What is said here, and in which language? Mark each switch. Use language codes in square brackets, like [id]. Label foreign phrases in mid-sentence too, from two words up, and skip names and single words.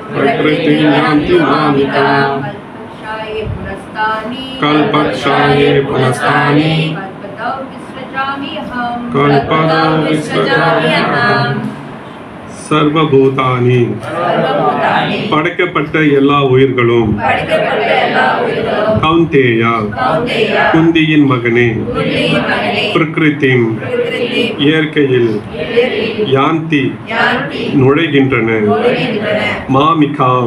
[sa] प्रकृतिं यान्ति मामिकाम् कल्पक्षये पुनस्तानि कल्पतो विसृजाम्यहम् सर्वभूतानि [ta] பூதானி படைக்கப்பட்ட எல்லா உயிர்களும் படைக்கப்பட்ட எல்லா உயிர்களும் கௌந்தேயா கௌந்தேயா குந்தியின் மகனே புள்ளியின் மகனே பிரகிருதிம் பிரகிருதி இயற்கையில் இயற்கை யாந்தி யாந்தி நுழைகின்றன நுழைகின்றன மாமிகாம்